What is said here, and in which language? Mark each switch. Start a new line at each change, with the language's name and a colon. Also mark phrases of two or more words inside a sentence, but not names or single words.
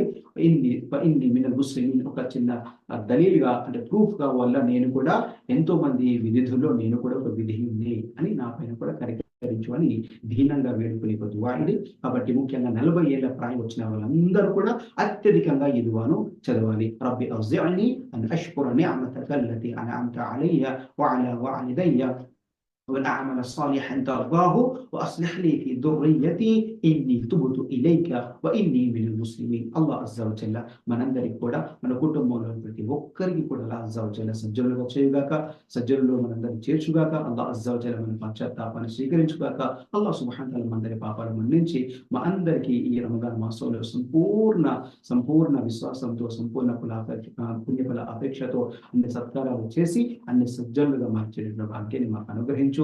Arabic: إني من المسلمين,
Telugu: ఒక చిన్న దలీల్గా అంటే ప్రూఫ్గా వల్ల నేను కూడా ఎంతో మంది విధుల్లో నేను కూడా ఒక విధి ఉంది అని నా పైన కూడా కరికరించు అని దీనంగా వేడుకునే ఒక దుఆ ఇది. కాబట్టి ముఖ్యంగా 40 ఏళ్ల ప్రాయం వచ్చిన వాళ్ళందరూ కూడా అత్యధికంగా ఈ దుఆను చదవాలి.
Arabic: رب أوزعني أن أشكر نعمتك التي أنعمت علي وعلى والدي ونعمل صالحا ترضاه واصلح لي في ذريتي اني تبت اليك واني من المسلمين.
Telugu: అల్లాహ్
Arabic: عز وجل
Telugu: మనందరికి కూడా మన కుటుంబంలో ప్రతి ఒక్కరికి కూడా అల్లాహ్
Arabic: عز وجل
Telugu: సజ్జనులుగా చేయుగాక, సజ్జనులు మనందరిని చేర్చుగాక. అల్లాహ్
Arabic: عز وجل
Telugu: మన పశ్చాత్తాపాన్ని స్వీకరించుగాక. అల్లాహ్
Arabic: سبحانه وتعالى
Telugu: మనందరి పాపాలు మన్నించి మా అందరికీ ఈ రమదాన్ మాసంలో సంపూర్ణ విశ్వాసంతో, సంపూర్ణ పుణ్యఫల అపేక్షతో అన్ని సత్కారాలు చేసి అన్ని సజ్జనులుగా మార్చేటువంటి భాగ్యాన్ని మాకు అనుగ్రహించు.